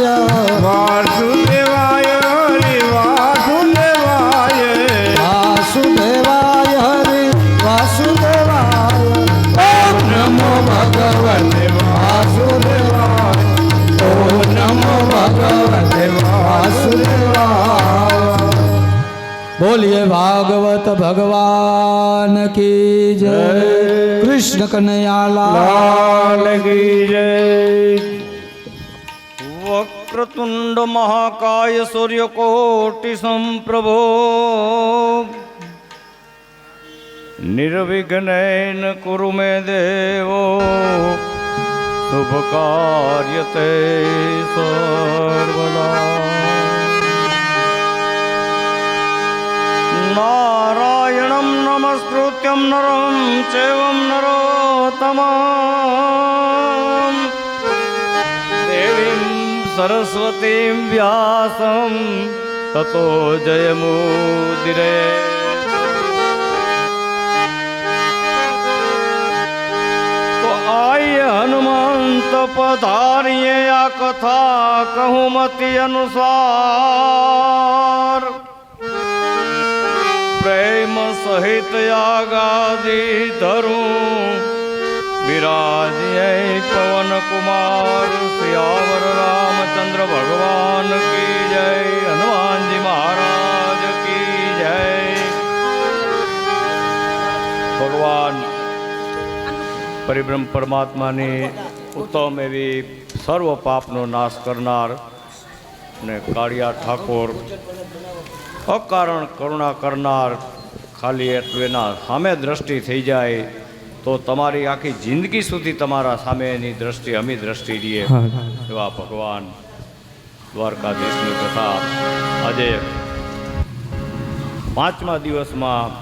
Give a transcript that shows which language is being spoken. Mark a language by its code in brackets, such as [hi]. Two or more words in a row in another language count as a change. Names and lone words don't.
[sa] वासुदेवाय हरि वासुदेवाय। वासुदेवाय हरि वासुदेवाय। ओम नमो भगवते वासुदेवाय। ओम नमो भगवते वासुदेवाय। [hi] बोलिए भागवत भगवान की जय। कृष्ण कन्हैया लाल। लाल की जय। [sa] वक्रतुंड महाकाय सूर्यकोटि संप्रभो निर्विघ्नेन कुरु मे देवो शुभ कार्यते सर्वदा। नारायणं नमस्कृत्यं नरं चैवं नरोत्तमम् देवीं सरस्वतीं व्यासं ततो जयमुदिरे। [hi] तो आइए हनुमंत पधारिए या कथा कहूँ मति अनुसार। प्रेम सहित यागादि धरूं विराजिए पवन कुमार। सियावर रामचंद्र भगवान की जय। हनुमान जी महाराज की जय। भगवान परिब्रह्म परमात्मा ने उत्तम एवी सर्व [gu] પાપનો નાશ કરનાર ને કાળિયા ઠાકોર અકારણ કરુણા કરનાર ખાલી એટલું એના સામે દ્રષ્ટિ થઈ જાય તો તમારી આખી જિંદગી સુધી તમારા સામેની દ્રષ્ટિ અમી દ્રષ્ટિ રહીએ એવા ભગવાન દ્વારકાધીશની કથા આજે 5મા દિવસમાં